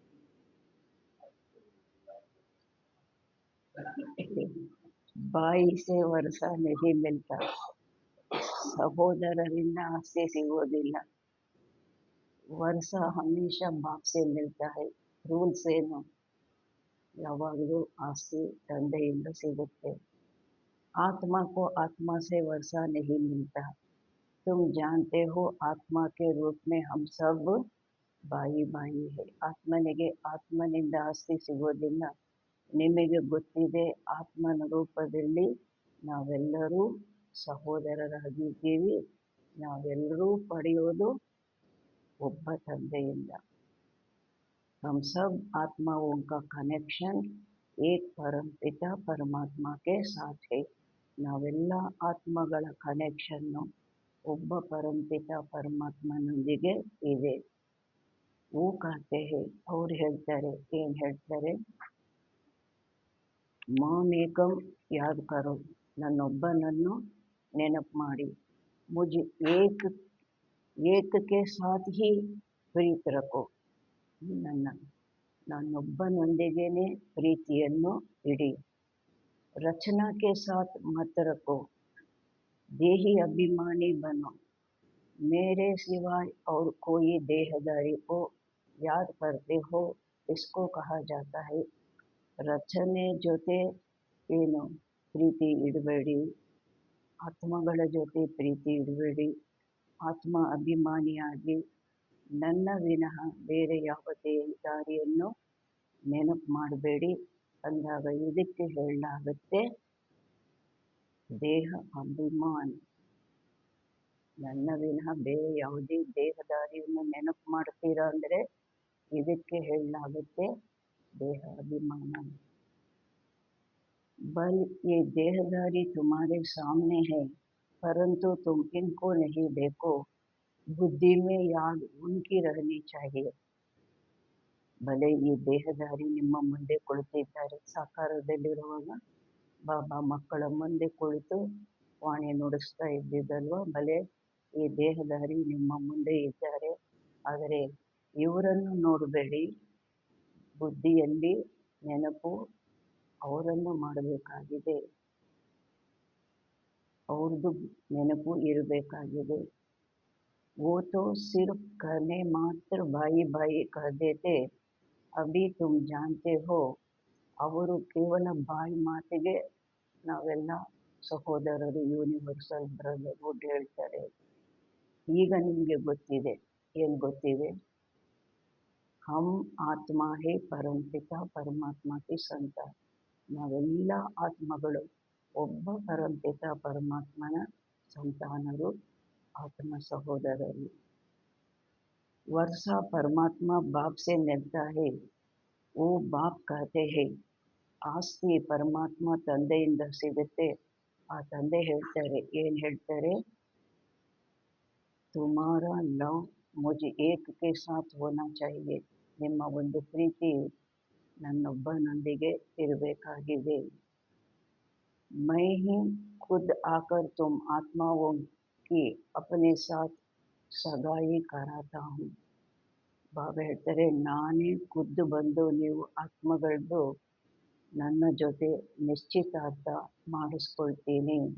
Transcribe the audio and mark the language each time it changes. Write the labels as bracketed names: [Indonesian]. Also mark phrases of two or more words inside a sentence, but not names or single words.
[Hindi] भाई से वर्षा नहीं मिलता, [Kannada] ಸಹೋದರರಿಂದ ಆಸ್ತಿ ಸಿಗೋದಿಲ್ಲ. [Hindi] वर्षा हमेशा बाप से मिलता है. [Kannada] ರೂಲ್ಸ್ ಏನು? ಯಾವಾಗಲೂ ಆಸ್ತಿ ತಂದೆಯಿಂದ ಸಿಗುತ್ತೆ. [Hindi] आत्मा को आत्मा से वर्षा नहीं मिलता. तुम जानते हो आत्मा के रूप में हम सब भाई भाई है. [Kannada] ಆತ್ಮನಿಗೆ ಆತ್ಮನಿಂದ ಆಸ್ತಿ ಸಿಗೋದಿಲ್ಲ. ನಿಮಗೆ ಗೊತ್ತಿದೆ, ಆತ್ಮನ ರೂಪದಲ್ಲಿ ನಾವೆಲ್ಲರೂ ಸಹೋದರರಾಗಿದ್ದೀವಿ. ನಾವೆಲ್ಲರೂ ಪಡೆಯೋದು ಒಬ್ಬ ತಂದೆಯಿಂದ. [Hindi] हम सब आत्माओं का कनेक्शन एक परम पिता परमात्मा के साथ है. [Kannada] ನಾವೆಲ್ಲ ಆತ್ಮಗಳ ಕನೆಕ್ಷನ್ನು ಒಬ್ಬ ಪರಂಪಿತ ಪರಮಾತ್ಮನೊಂದಿಗೆ ಇದೆ. [Hindi] वो कहते हैं, [Kannada] ಅವ್ರು ಹೇಳ್ತಾರೆ, ಏನ್ ಹೇಳ್ತಾರೆ? [Hindi] मामेकं याद करो, [Kannada] ನನ್ನೊಬ್ಬನನ್ನು ನೆನಪು ಮಾಡಿ. [Hindi] मुझ एक के साथ ही प्रीत रखो, [Kannada] ನನ್ನೊಬ್ಬನೊಂದಿಗೇನೆ ಪ್ರೀತಿಯನ್ನು ಇಡಿ. [Hindi] रचना के साथ मत रखो, देही अभिमानी बनो. मेरे सिवाय और कोई देहदारी को याद करते हो, इसको कहा जाता है [Kannada] ರಚನೆ ಜೊತೆ ಏನು ಪ್ರೀತಿ ಇಡಬೇಡಿ, [Hindi] ಆತ್ಮಗಳ ಜೊತೆ ಪ್ರೀತಿ ಇಡಬೇಡಿ. [Kannada] ಆತ್ಮ ಅಭಿಮಾನಿಯಾಗಿ ನನ್ನ ವಿನಃ ಬೇರೆ ಯಾವ ದೇಹದಾರಿಯನ್ನು ನೆನಪು ಮಾಡಬೇಡಿ ಅಂದಾಗ ಇದಕ್ಕೆ ಹೇಳಲಾಗುತ್ತೆ ದೇಹ ಅಭಿಮಾನ. ನನ್ನ ವಿನಃ ಬೇರೆ ಯಾವುದೇ ದೇಹದಾರಿಯನ್ನು ನೆನಪು ಮಾಡ್ತೀರಾ ಅಂದರೆ ಇದಕ್ಕೆ ಹೇಳಲಾಗುತ್ತೆ ದೇಹ ಅಭಿಮಾನ. [Hindi] बल ये देहदारी तुम्हारे सामने है, परंतु तुम इनको नहीं देखो. बुद्धि में याद उनकी रहनी चाहिए. [Kannada] ಭಲೆ ಈ ದೇಹದಾರಿ ನಿಮ್ಮ ಮುಂದೆ ಕುಳಿತಿದ್ದಾರೆ. ಸಾಕಾರದಲ್ಲಿರುವಾಗ ಬಾಬಾ ಮಕ್ಕಳ ಮುಂದೆ ಕುಳಿತು ವಾಣಿ ನುಡಿಸ್ತಾ ಇದ್ದಿದ್ದಲ್ವ. ಭಲೆ ಈ ದೇಹದಾರಿ ನಿಮ್ಮ ಮುಂದೆ ಇದ್ದಾರೆ, ಆದರೆ ಇವರನ್ನು ನೋಡಬೇಡಿ. ಬುದ್ಧಿಯಲ್ಲಿ ನೆನಪು ಅವರನ್ನು ಮಾಡಬೇಕಾಗಿದೆ, ಅವ್ರದ್ದು ನೆನಪು ಇರಬೇಕಾಗಿದೆ. [Hindi] वो तो सिर्फ कहने मात्र भाई भाई कह देते, अभी तुम जानते हो. [Kannada] ಅವರು ಕೇವಲ ಬಾಯಿ ಮಾತಿಗೆ ನಾವೆಲ್ಲ ಸಹೋದರರು, [English] universal brotherhood [Kannada] ಹೇಳ್ತಾರೆ. ಈಗ ನಿಮಗೆ ಗೊತ್ತಿದೆ. ಏನು ಗೊತ್ತಿದೆ? [Hindi] हम आत्मा हैं परमपिता परमात्मा की संतान. [Kannada] ನಾವೆಲ್ಲ ಆತ್ಮಗಳು ಒಬ್ಬ ಪರಂಪಿತ ಪರಮಾತ್ಮನ ಸಂತಾನರು, ಆತ್ಮ ಸಹೋದರರು. [Hindi] वर्षा परमात्मा बाप से मिलता है, वो बाप कहते हैं. [Kannada] ಆಸ್ತಿ ಪರಮಾತ್ಮ ತಂದೆಯಿಂದ ಸಿಗುತ್ತೆ. ಆ ತಂದೆ ಹೇಳ್ತಾರೆ, ಏನು ಹೇಳ್ತಾರೆ? [Hindi] तुम्हारा लव मुझ एक के साथ होना चाहिए. [Kannada] ನಿಮ್ಮ ಒಂದು ಪ್ರೀತಿ ನನ್ನೊಬ್ಬನೊಂದಿಗೆ ಇರಬೇಕಾಗಿದೆ. [Hindi] मैं ही खुद आकर तुम आत्माओं की अपने साथ सगाई कराता हूँ. [Kannada] ಬಾಬಾ ಹೇಳ್ತಾರೆ, ನಾನೇ ಖುದ್ದು ಬಂದು ನೀವು ಆತ್ಮಗಳದ್ದು ನನ್ನ ಜೊತೆ ನಿಶ್ಚಿತಾರ್ಥ ಮಾಡಿಸ್ಕೊಳ್ತೀನಿ.